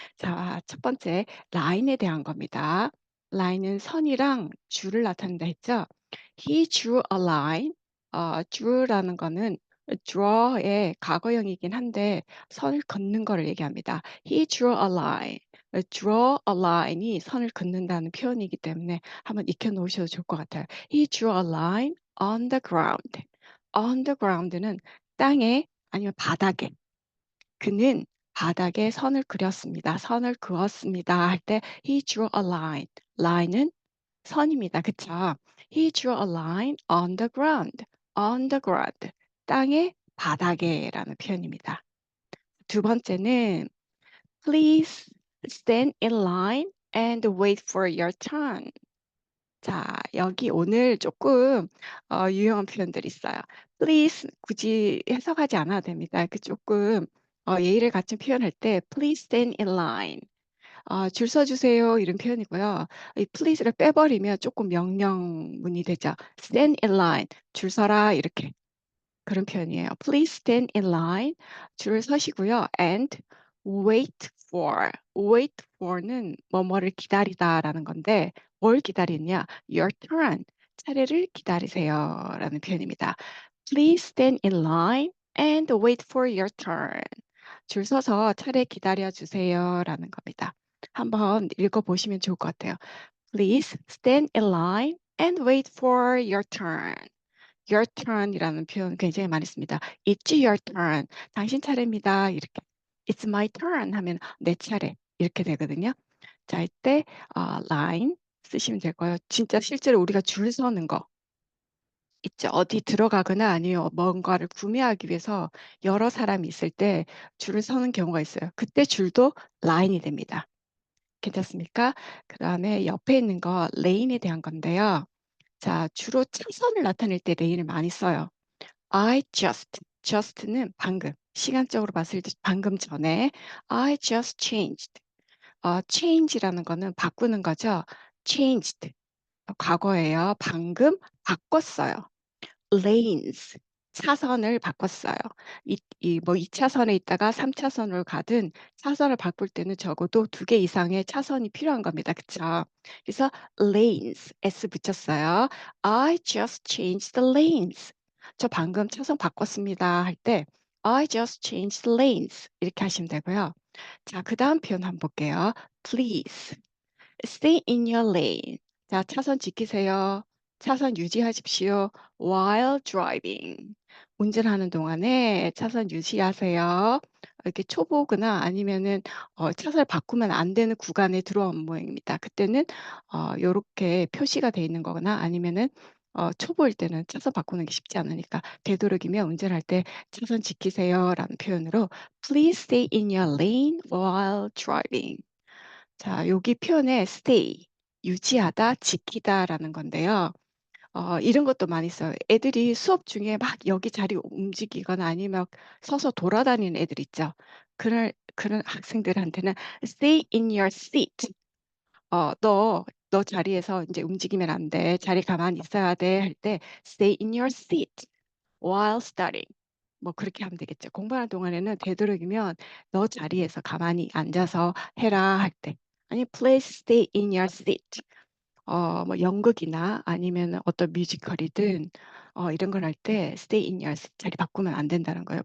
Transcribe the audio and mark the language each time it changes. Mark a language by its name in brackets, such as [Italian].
[Korean] 자, 첫 번째 라인에 대한 겁니다. 라인은 선이랑 줄을 나타낸다 했죠. [English] He drew a line. [Korean] drew라는 거는 draw의 과거형이긴 한데 선을 긋는 거를 얘기합니다. [English] He drew a line. draw a line [Korean] 이 선을 긋는다는 표현이기 때문에 한번 익혀 놓으셔도 좋을 것 같아요. [English] He drew a line on the ground. on the ground [Korean] 는 땅에 아니면 바닥에. 그는 바닥에 선을 그렸습니다. 선을 그었습니다. 할 때 [English] he drew a line. [Korean] line은 선입니다. 그쵸? [English] He drew a line on the ground. on the ground. [Korean] 땅의 바닥에라는 표현입니다. 두 번째는 [English] please stand in line and wait for your turn. [Korean] 자, 여기 오늘 조금 유용한 표현들이 있어요. please 굳이 해석하지 않아도 됩니다. 그 조금 예의를 갖춘 표현할 때 [English] please stand in line. [Korean] 줄 서 주세요 이런 표현이고요. 이 please를 빼버리면 조금 명령문이 되죠. [English] stand in line [Korean] 줄 서라 이렇게 그런 표현이에요. [English] Please stand in line. [Korean] 줄 서시고요. [English] And wait for [Korean] 는 뭐뭐를 기다리다라는 건데 뭘 기다리냐? [English] Your turn. [Korean] 차례를 기다리세요라는 표현입니다. [English] Please stand in line and wait for your turn. [Korean] 줄 서서 차례 기다려 주세요라는 겁니다. 한번 읽어 보시면 좋을 것 같아요. [English] Please stand in line and wait for your turn. [Korean] Your turn이라는 표현 굉장히 많이 씁니다. [English] It's your turn. [Korean] 당신 차례입니다. 이렇게. [English] It's my turn [Korean] 하면 내 차례 이렇게 되거든요. 자, 이때 line 쓰시면 될 거예요. 진짜 실제로 우리가 줄 서는 거 있죠. 어디 들어가거나 아니면 뭔가를 구매하기 위해서 여러 사람이 있을 때 줄을 서는 경우가 있어요. 그때 줄도 line이 됩니다. 괜찮습니까? 그다음에 옆에 있는 거 lane에 대한 건데요. 자, 주로 차선을 나타낼 때 lane을 많이 써요. just는 방금, 시간적으로 봤을 때 방금 전에 [English] I just changed. [Korean] change라는 거는 바꾸는 거죠. changed, 과거예요. 방금 바꿨어요. lanes, 차선을 바꿨어요. 뭐 2차선에 있다가 3차선으로 가든 차선을 바꿀 때는 적어도 2개 이상의 차선이 필요한 겁니다. 그쵸? 그래서 lanes, s 붙였어요. [English] I just changed the lanes. [Korean] 저 방금 차선 바꿨습니다. 할 때 [English] I just changed the lanes. [Korean] 이렇게 하시면 되고요. 자, 그다음 표현 한번 볼게요. [English] Please stay in your lane. [Korean] 자, 차선 지키세요. 차선 유지하십시오. [English] While driving. [Korean] 운전하는 동안에 차선 유지하세요. 이렇게 초보거나 아니면은 차선을 바꾸면 안 되는 구간에 들어온 모양입니다. 그때는 요렇게 표시가 돼 있는 거거나 아니면은 초보일 때는 차선 바꾸는 게 쉽지 않으니까 되도록이면 운전할 때 차선 지키세요라는 표현으로 [English] Please stay in your lane while driving. [Korean] 자, 여기 표현에 stay, 유지하다, 지키다라는 건데요. 이런 것도 많이 써요. 애들이 수업 중에 막 여기 자리 움직이거나 아니면 서서 돌아다니는 애들 있죠. 그런 학생들한테는 [English] stay in your seat. [Korean] 너 자리에서 이제 움직이면 안 돼. 자리 가만히 있어야 돼. 할 때 [English] stay in your seat while studying. [Korean] 뭐 그렇게 하면 되겠죠. 공부하는 동안에는 되도록이면 너 자리에서 가만히 앉아서 해라 할 때. 아니 [English] please stay in your seat. [Korean] 뭐 연극이나 아니면 어떤 뮤지컬이든 이런 걸 할 때 [English] stay in your seat [Korean] 자리 바꾸면 안 된다는 거예요.